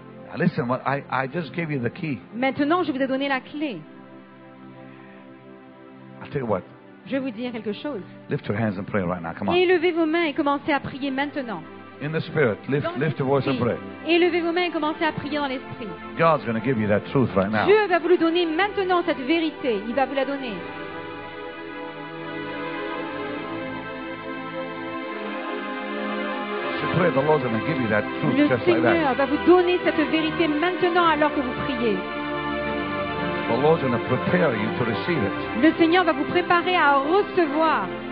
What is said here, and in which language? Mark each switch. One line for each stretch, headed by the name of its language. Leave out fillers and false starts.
English: Now listen, I just gave you the key.
French: Maintenant, je vous ai donné la clé.
English: I'll tell you what.
French: Je vais vous dire quelque chose.
English: Lift your hands and pray right now. Come on.
French: Élevez vos mains et commencez à prier maintenant.
English: In the spirit, lift
French: Dans
English: your voice and
French: l'esprit.
English: pray.
French: Élevez vos mains et commencez à prier dans l'esprit.
English: God's going to give you that truth right now.
French: Dieu va vous le donner maintenant, cette vérité. Il va vous la donner.
English: So pray, the Lord's going to give you that truth
French: Le
English: just like that.
French: Seigneur va vous donner cette vérité maintenant alors que vous priez.
English: The Lord's going to prepare you to receive it.
French: Le Seigneur va vous préparer à recevoir.